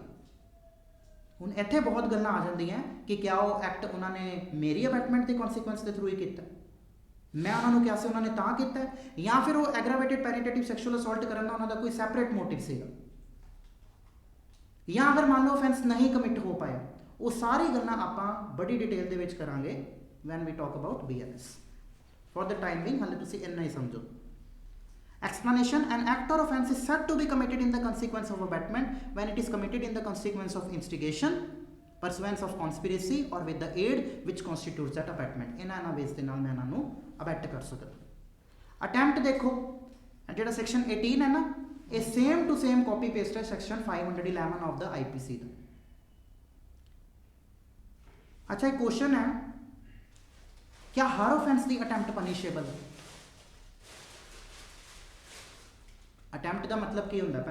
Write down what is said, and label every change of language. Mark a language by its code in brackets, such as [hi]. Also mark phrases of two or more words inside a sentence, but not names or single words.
[pa] ਹੁਣ ਇੱਥੇ ਬਹੁਤ ਗੱਲਾਂ ਆ ਜਾਂਦੀਆਂ ਕਿ ਕਿਆ ਉਹ ਐਕਟ ਉਹਨਾਂ ਨੇ ਮੇਰੀ ਅਬੈਟਮੈਂਟ ਦੇ ਕੰਸੀਕੁਐਂਸ ਦੇ ਥਰੂ ਹੀ ਕੀਤਾ, ਮੈਂ ਉਹਨਾਂ ਨੂੰ ਕਿਹਾ ਸੀ ਉਹਨਾਂ ਨੇ ਤਾਂ ਕੀਤਾ, ਜਾਂ ਫਿਰ ਉਹ [en] aggravated penetrative sexual assault [pa] ਕਰਨ ਦਾ ਉਹਨਾਂ ਦਾ ਕੋਈ [en] separate motive [pa] ਸੀਗਾ, ਜਾਂ ਅਗਰ ਮੰਨ ਲਓ ਅਫੈਂਸ ਨਹੀਂ ਕਮਿਟ ਹੋ ਪਾਇਆ। ਉਹ ਸਾਰੀ ਗੱਲਾਂ ਆਪਾਂ ਬੜੀ ਡਿਟੇਲ ਦੇ ਵਿੱਚ ਕਰਾਂਗੇ [en] when we talk about BLS. for the time being [pa] ਹਾਲੇ ਤੁਸੀ ਇੰਨਾ ਹੀ ਸਮਝੋ। [en] Explanation: an act or offence is said to be committed in the consequence of abatement when it is committed in the consequence of instigation, pursuance of conspiracy or with the aid which constitutes that abatement। [pa] ਇਨ੍ਹਾਂ ਬੇਸ ਦੇ ਨਾਲ ਮੈਂ ਇਨ੍ਹਾਂ ਨੂੰ ਅਬੈਟ ਕਰ ਸਕਦਾ। [hi] अटैम्प्ट देखो ਜਿਹੜਾ ਸੈਕਸ਼ਨ 18 है ना, ये [en] same to same copy paste [hi] है [en] section 511 of the IPC [hi] ਦਾ। अच्छा, एक क्वेश्चन है, क्या हर ऑफेंस की अटैम्प्ट पनिशेबल है? [pa] ਅਟੈਂਪਟ ਕਾ ਮਤਲਬ ਕੀ ਹੋਂਦਾ?